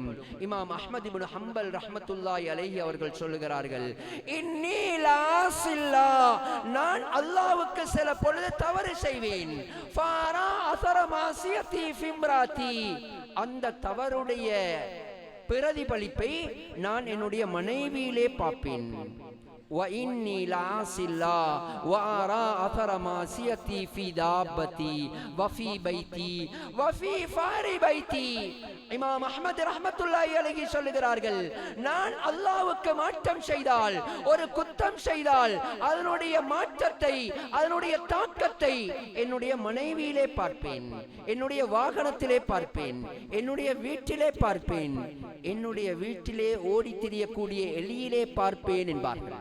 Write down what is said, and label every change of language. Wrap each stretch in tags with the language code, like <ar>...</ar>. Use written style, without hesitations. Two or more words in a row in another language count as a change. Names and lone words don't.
<ta>இமாம் அஹ்மத் இப்னு ஹம்பல்</ta> <ar>رحمة الله عليه</ar> <ta>அவர்கள் சொல்லுகிறார்கள்,</ta> <ar>إني لعاصي الله,</ar> <ta>நான் அல்லாஹ்வுக்கு சில பொழுது தவறு செய்வேன்.</ta> <ar>فأرى أثر معصيتي في امرأتي,</ar> <ta>அந்த தவறுடைய பிரதிபலிப்பை நான் என்னுடைய மனைவியிலே பார்ப்பேன்.</ta> <ar>وإني لعاصي الله وأرى أثر معصيتي في دابتي وفي بيتي وفي فار بيتي.</ar> <ta>இமாம் அஹ்மத்</ta> <ar>رحمة الله عليه</ar> <ta>சொல்லுகிறார்கள், நான் அல்லாஹ்வுக்கு மாற்றம் செய்தால், ஒரு குற்றம் செய்தால், அதனுடைய மாற்றத்தை, அதனுடைய தாக்கத்தை என்னுடைய மனைவியிலே பார்ப்பேன், என்னுடைய வாகனத்திலே பார்ப்பேன், என்னுடைய வீட்டிலே பார்ப்பேன், என்னுடைய வீட்டிலே ஓடி திரியக்கூடிய எலியிலே பார்ப்பேன் என்பார்கள்.</ta>